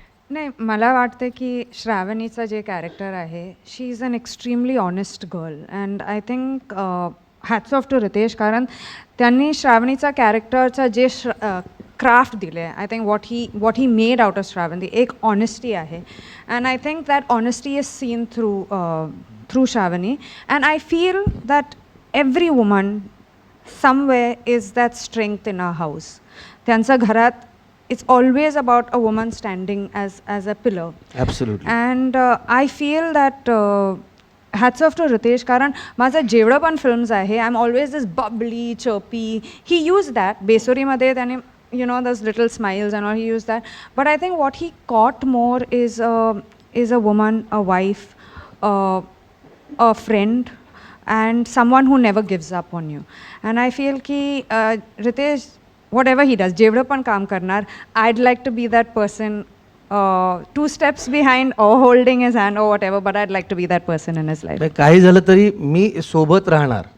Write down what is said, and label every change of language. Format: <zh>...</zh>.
<mr>नाही, मला वाटतं की श्रावणीचं जे कॅरेक्टर आहे,</mr> <en>she is an extremely honest girl and I think hats off to Ritesh,</en> <mr>कारण त्यांनी श्रावणीचा कॅरेक्टरचा जे क्राफ्ट दिले,</mr> <en>I think what he made out of Shravani</en> <mr>एक ऑनेस्टी आहे.</mr> <en>And I think that honesty is seen through Shravani. And I feel that every woman somewhere is that strength in a house.</en> <mr>त्यांच्या घरात</mr> <en>it's always about a woman standing as a pillar. Absolutely. And I feel that hats off to Ritesh,</en> <mr>कारण माझं जेवढं पण films आहे,</mr> <en>I'm always this bubbly, chirpy. He used that.</en> <mr>बेसोरीमध्ये त्याने,</mr> <en>you know, those little smiles and all, he used that. But I think what he caught more is a woman, a wife, a friend, and someone who never gives up on you. And I feel ki Ritesh, whatever he does,</en> <mr>जेवढं पण काम करणार,</mr> <en>I'd like to be that person 2 steps behind or holding his hand or whatever, but I'd like to be that person in his life.</en> <mr>काही झालं तरी मी सोबत राहणार.</mr>